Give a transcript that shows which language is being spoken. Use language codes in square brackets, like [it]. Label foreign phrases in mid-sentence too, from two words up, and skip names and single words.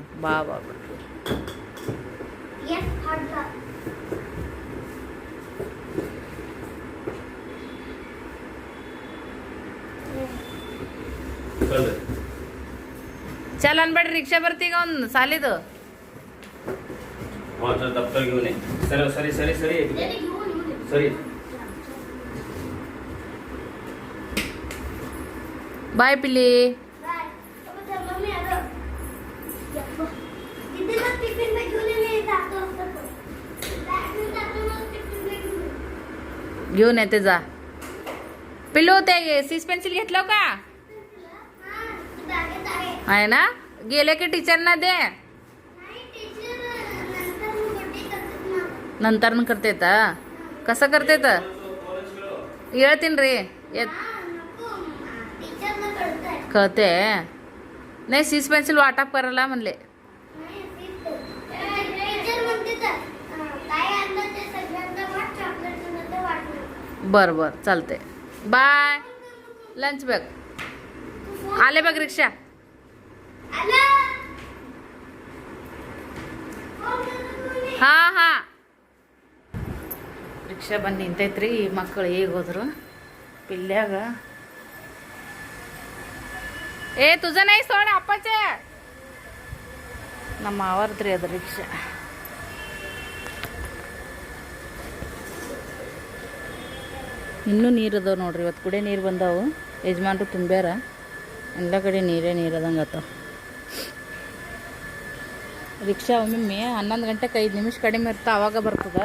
[kn] ಬಾ ಚಲ್ ಅನ್ಬೇಡ್ರಿ, ರಿಕ್ಷಾ ಬರ್ತೀಗ ಒಂದು ಸಾಲಿದು. ಸರಿ ಬಾಯ್ ಪಿಲ್ಲಿ. [mr] घेऊन येते जा. पिल्लू ते 6 पेन्सिल घेतलं का? आहे ना. गेले की टीचरना दे. नंतर करतेत. कसं करतेत [kn] ಹೇಳ್ತೀನಿ ರೀ. [mr] कळते नाही. 6 पेन्सिल वाटप करायला म्हणले. बर चालते. बाय. [en] lunch bag [mr] आले बघ. [kn] रिक्षा ಹಾಂ ರಿಕ್ಷಾ ಬಂದು ನಿಂತೈತ್ರಿ. ಮಕ್ಕಳು ಈಗ ಹೋದ್ರು ಪಿಲ್ಯಾಗ. [mr] तुझं नाही सोड अप्पाचे. [kn] ನಮ್ಮ ಅವರದ್ರಿ ಅದು ರಿಕ್ಷಾ. ಇನ್ನೂ ನೀರು ಅದಾವೆ ನೋಡ್ರಿ. ಇವತ್ತು ಕುಡಿಯೋ ನೀರು ಬಂದಾವು. ಯಜಮಾನ್ರು ತುಂಬ್ಯಾರ. ಎಲ್ಲ ಕಡೆ ನೀರೇ ನೀರದಂಗೆ ಆತಾವ. ರಿಕ್ಷಾ ಒಮ್ಮೊಮ್ಮೆ 11 ಗಂಟೆಗೆ 5 ನಿಮಿಷ ಕಡಿಮೆ ಇರ್ತಾ ಆವಾಗ ಬರ್ತದೆ.